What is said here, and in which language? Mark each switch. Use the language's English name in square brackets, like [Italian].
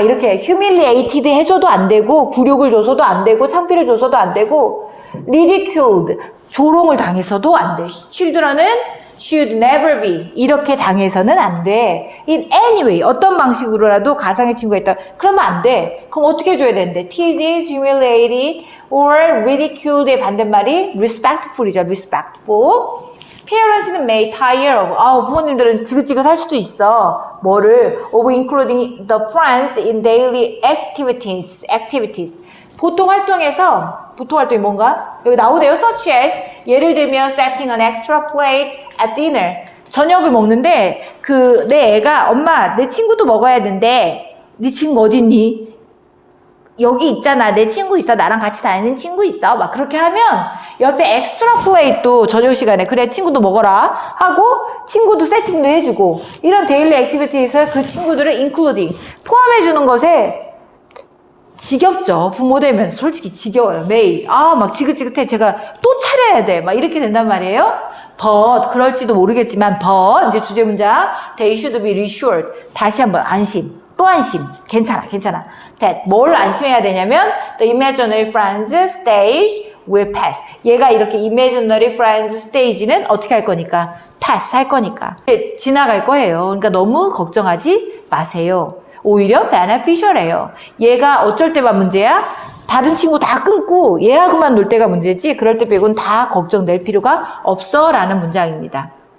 [Korean] 막 이렇게 humiliated 해줘도 안 되고 굴욕을 줘서도 안 되고 창피를 줘서도 안 되고 ridiculed 조롱을 당해서도 안 돼. children은 [English] should never be [Korean] 이렇게 당해서는 안 돼. [English] in any way [Korean] 어떤 방식으로라도 가상의 친구가 있다. 그러면 안 돼. 그럼 어떻게 해줘야 되는데? [English] teased, humiliated or ridiculed의 [Korean] 반대말이 [English] respectful이죠. respectful. Parents는 may tire of. [Korean] 부모님들은 지긋지긋할 수도 있어. 뭐를? [English] of including the friends in daily activities. [Korean] 보통 활동이 뭔가? 여기 나오네요. [English] such as [Korean] 예를 들면 [English] setting an extra plate at dinner. [Korean] 저녁을 먹는데 내 애가 엄마 내 친구도 먹어야 된대. 네 친구 어디 있니? 여기 있잖아. 내 친구 있어. 나랑 같이 다니는 친구 있어. 막 그렇게 하면 옆에 엑스트라 플레이도 저녁 시간에 그래 친구도 먹어라 하고 친구도 세팅도 해주고 이런 데일리 액티비티에서 그 친구들을 including 포함해주는 것에 지겹죠. 부모 되면 솔직히 지겨워요. 매일 막 지긋지긋해. 제가 또 차려야 돼. 막 이렇게 된단 말이에요. [English] but [Korean] 그럴지도 모르겠지만 [English] but [Korean] 이제 주제 문장 [English] they should be reassured. [Korean] 다시 한번 안심. 또 안심. 괜찮아. [English] that [Korean] 뭘 안심해야 되냐면 [English] the imaginary friends stage will pass. [Korean] 얘가 이렇게 imaginary friends stage는 어떻게 할 거니까? pass 할 거니까. 지나갈 거예요. 그러니까 너무 걱정하지 마세요. 오히려 beneficial해요. 얘가 어쩔 때만 문제야? 다른 친구 다 끊고 얘하고만 놀 때가 문제지 그럴 때 빼고는 다 걱정될 필요가 없어 라는 문장입니다.